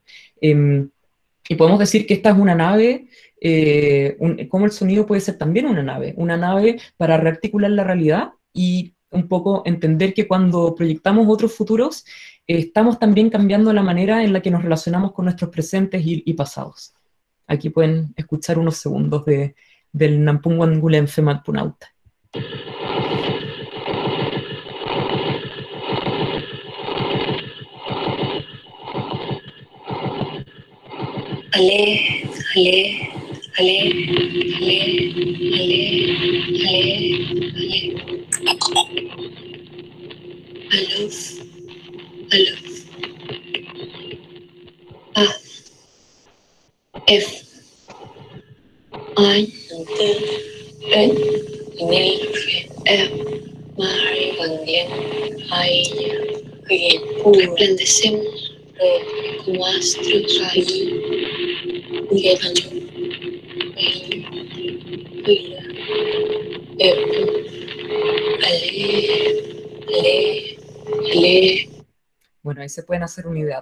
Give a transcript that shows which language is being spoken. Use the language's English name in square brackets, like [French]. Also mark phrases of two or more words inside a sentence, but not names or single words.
[Spanish] Y podemos decir que esta es una nave, como el sonido puede ser también una nave para rearticular la realidad y un poco entender que cuando proyectamos otros futuros, estamos también cambiando la manera en la que nos relacionamos con nuestros presentes y pasados. Aquí pueden escuchar unos segundos del Nampunguan Gulen Femat Punauta. Ale, ale, ale, ale, ale, ale, ale. Aluf, aluf. A, F, I, N, Nil, F, Mari, Vandien, Aya, resplandecemos como astros ahí. Bueno, ahí se pueden hacer una idea.